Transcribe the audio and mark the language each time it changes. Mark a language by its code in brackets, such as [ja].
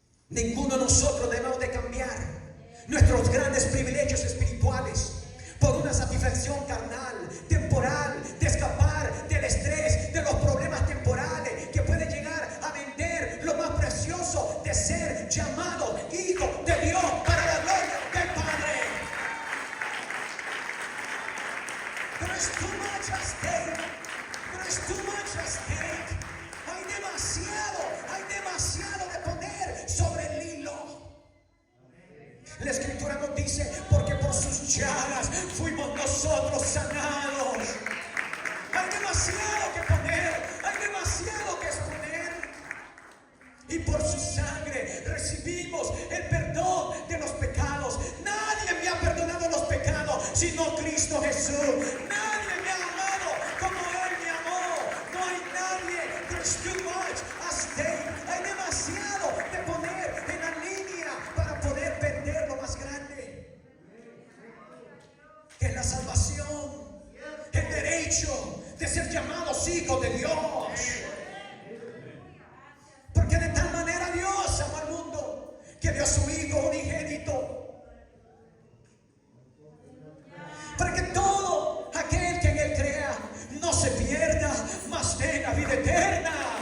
[es] Ninguno de nosotros debemos de cambiar nuestros grandes privilegios espirituales por una satisfacción carnal, temporal, de escapar del estrés, de los problemas temporales, que puede llegar a vender lo más precioso de ser llamado hijo de Dios para la gloria del Padre. Pero es [en] too much at stake. Pero es too much at stake. [es] Hay demasiado de poder sobre el hilo. La Escritura nos dice: porque por sus llagas fuimos nosotros sanados. Hay demasiado que poner, hay demasiado que exponer. Y por su sangre recibimos el perdón de los pecados. Nadie me ha perdonado los pecados sino Cristo Jesús. Nadie me ha amado como Él me amó. No hay nadie. [en] There's too much at stake. [es] Hay demasiado de poner en la línea para poder vender lo más grande, que es la salvación, el derecho de ser llamados hijos de Dios. Porque de tal manera Dios amó al mundo que dio a su Hijo unigénito, para que todo aquel que en Él crea no se pierda, mas tenga vida eterna.